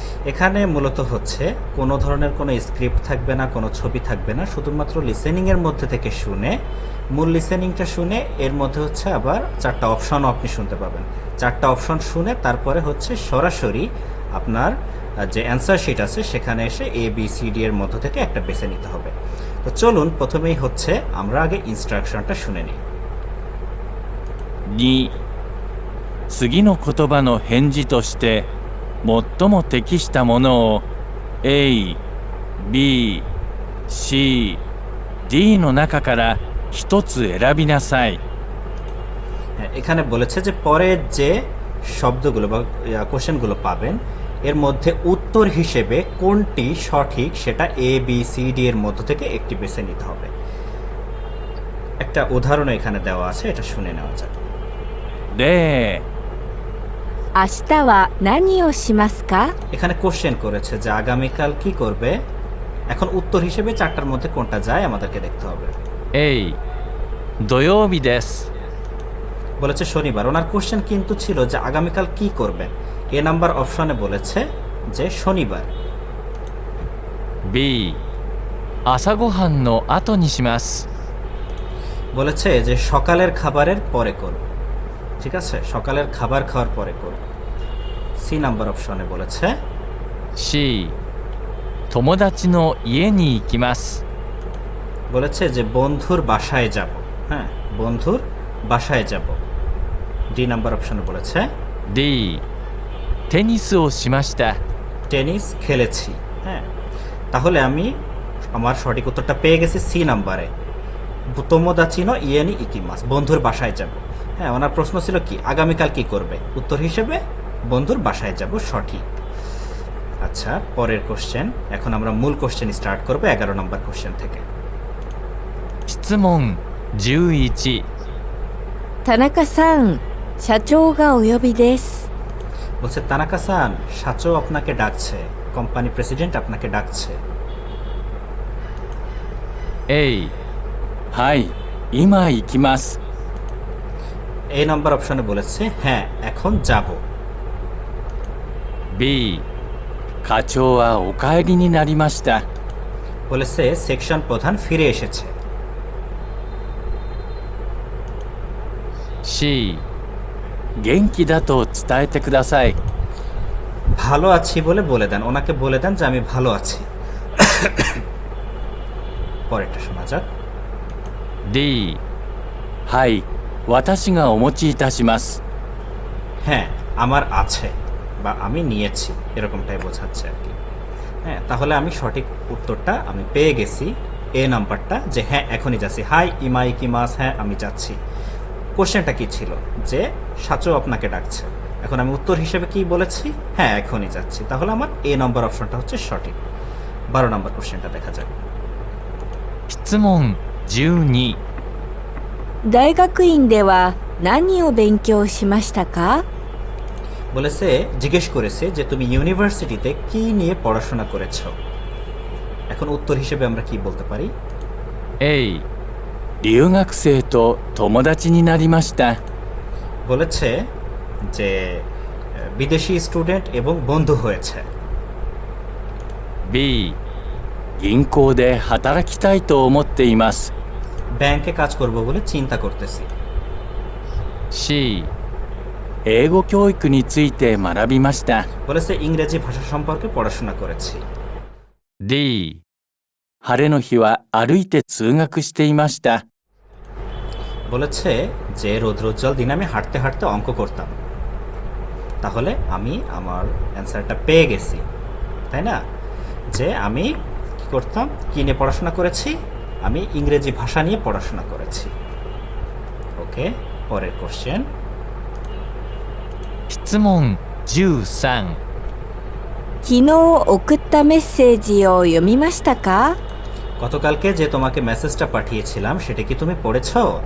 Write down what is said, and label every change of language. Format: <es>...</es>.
<bn>এখানে মূলত হচ্ছে কোনো ধরনের কোনো স্ক্রিপ্ট থাকবে না, কোনো ছবি থাকবে না, শুধুমাত্র লিসেনিংয়ের মধ্যে থেকে শুনে, মূল লিসেনিংটা শুনে এর মধ্যে হচ্ছে আবার 4টা অপশনও আপনি শুনতে পাবেন। 4টা অপশন শুনে তারপরে হচ্ছে সরাসরি আপনার যে অ্যান্সার শিট আছে সেখানে এসে এ বি সি ডি এর মধ্য থেকে একটা বেছে নিতে হবে। তো চলুন প্রথমেই হচ্ছে আমরা আগে ইনস্ট্রাকশনটা শুনে নিই।</bn> <ja>2、次の言葉の返事として最も適したものを A、B、C、D の中から一つ選びなさい。</ja> <bn>হ্যাঁ, এখানে বলেছে যে পরের যে শব্দগুলো বা কোশ্চেনগুলো পাবেন এর মধ্যে উত্তর হিসেবে কোনটি সঠিক সেটা এ বি সি ডি এর মধ্য থেকে একটি বেছে নিতে হবে। একটা উদাহরণ এখানে দেওয়া আছে, এটা শুনে নেওয়া যাক।</bn> <ja>で、明日は何をしますか</ja> <bn>এখানে কোশ্চেন করেছে যে আগামীকাল কি করবে। এখন উত্তর হিসেবে 4টার মধ্যে কোনটা যায় আমাদেরকে দেখতে হবে।</bn> <ja>A、土曜日です。</ja> <bn>বলেছে শনিবার। ওনার কোশ্চেন কিন্তু ছিল যে আগামীকাল কি করবেন। এ নাম্বার অপশনে বলেছে যে শনিবার।</bn> <ja>B、朝ごはんの後にします。</ja> <bn>বলেছে যে সকালের খাবারের পরে করব। ঠিক আছে, সকালের খাবার খাওয়ার পরে করব। সি নাম্বার অপশনে বলেছে</bn> <ja>C、友達の家に行きます。</ja> <bn>বলেছে যে বন্ধুর বাসায় যাব। হ্যাঁ, বন্ধুর বাসায় যাব। ডি নাম্বার অপশনে বলেছে</bn> <ja>D、テニスをしました。</ja> <bn>টেনিস খেলেছি। হ্যাঁ, তাহলে আমি আমার সঠিক উত্তরটা পেয়ে গেছি সি নাম্বারে,</bn> <ja>তোমোদাচিনো ইয়েনি ইকিমাস,</ja> <bn>বন্ধুর বাসায় যাব। হ্যাঁ, ওনার প্রশ্ন ছিল কি আগামীকাল কি করবে, উত্তর হিসেবে বন্ধুর বাসায় যাব সঠিক। আচ্ছা, পরের কোশ্চেন। এখন আমরা মূল কোশ্চেন স্টার্ট করব 11 নম্বর কোশ্চেন থেকে।</bn> <ja>質問11、田中さん、社長がお呼びです</ja> <bn>বলছে তানাকা সান, সাচো আপনাকে ডাকছে, কোম্পানি প্রেসিডেন্ট আপনাকে ডাকছে।</bn> <ja>A、はい、今行きます。</ja> <bn>এই নাম্বার অপশনে বলেছে হ্যাঁ এখন যাব।</bn> <ja>B、課長はお帰りになりました。</ja> <bn>বলেছে সেকশন প্রধান ফিরে এসেছে।</bn> <ja>C、元気だと伝えてください。</ja> <bn>ভালো আছি বলে বলে দেন, ওনাকে বলে দেন যে আমি ভালো আছি। পরেরটা শোনা যাক।</bn> <ja>D、はい、私がお持ちいたします。</ja> <bn>হ্যাঁ আমার আছে বা আমি নিয়েছি, এরকমটাই বোঝাচ্ছে আর কি। হ্যাঁ, তাহলে আমি সঠিক উত্তরটা আমি পেয়ে গেছি, এ নাম্বারটা, যে হ্যাঁ এখনই যাচ্ছি।</bn> <ja>হাই ইমাই কি মাস,</ja> <bn>হ্যাঁ আমি যাচ্ছি। কোশ্চেনটা কি ছিল যে সাচো আপনাকে ডাকছে, এখন আমি উত্তর হিসেবে কি বলেছি, হ্যাঁ এখনই যাচ্ছি। তাহলে আমার এ নম্বর অপশনটা হচ্ছে সঠিক। 12 নম্বর কোশ্চেনটা দেখা যাক।</bn> <ja>質問12、大学院では何を勉強しましたか</ja> <bn>বলেছে জিজ্ঞেস করেছে যে তুমি ইউনিভার্সিটিতে কি নিয়ে পড়াশোনা করেছো। এখন উত্তর হিসেবে আমরা কি বলতে পারি?</bn> <ja>A、留学生と友達になりました。</ja> <bn>বলেছে যে বিদেশি স্টুডেন্ট এবং বন্ধু হয়েছে।</bn> <ja>B、銀行で働きたいと思っています。</ja> <bn>ব্যাংকে কাজ করব বলে চিন্তা করতেছি।</bn> <ja>C 英語教育について学びました</ja> <bn>বলেছে ইংরেজি ভাষা সম্পর্কে পড়াশোনা করেছি।</bn> <ja>D 晴れの日は歩いて通学していました</ja> <bn>বলেছে যে রৌদ্রোজ্জ্বল দিনে আমি হাঁটতে হাঁটতে অঙ্ক করতাম। তাহলে আমি আমার অ্যান্সারটা পেয়ে গেছি, তাই না? যে আমি কি করতাম, কি নিয়ে পড়াশোনা করেছি? আমি ইংরেজি ভাষা নিয়ে পড়াশোনা করেছি। ওকে, পরের কোশ্চেন।</bn> <ja>質問13 昨日送ったメッセージを読みましたか？</ja> <bn>গতকালকে যে তোমাকে মেসেজটা পাঠিয়েছিলাম সেটা কি তুমি পড়েছো?</bn>